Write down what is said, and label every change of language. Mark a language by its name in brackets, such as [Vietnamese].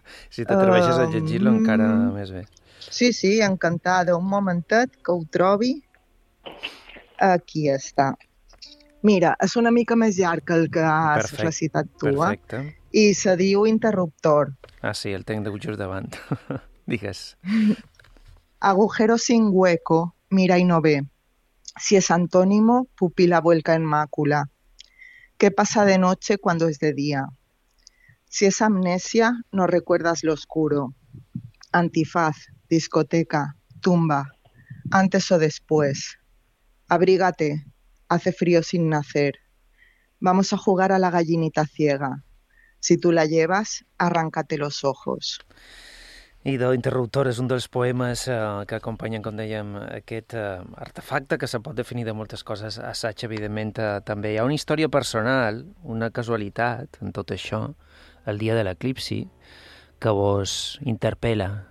[Catalan] Si t'atreveixes a llegir-lo encara més bé. Sí, encantada. Un momentet que ho trobi. Aquí està. Mira, és una mica més llarg que el que has recitat tu, i se diu interruptor. Ah, sí, el tinc just davant. Digues. [Spanish] Agujero sin hueco, mira y no ve. Si es antónimo, pupila vuelca en mácula. ¿Qué pasa de noche cuando es de día? Si es amnesia, no recuerdas lo oscuro. Antifaz, discoteca, tumba, antes o después. Abrígate, hace frío sin nacer. Vamos a jugar a la gallinita ciega. Si tú la llevas, arráncate los ojos. [Catalan] I de l'interruptor és un dels poemes que acompanyen, com dèiem, aquest artefacte que se pot definir de moltes coses. Assaig, evidentment, també. Hi ha una història personal, una casualitat en tot això, el dia de l'eclipsi, que vos interpel·la.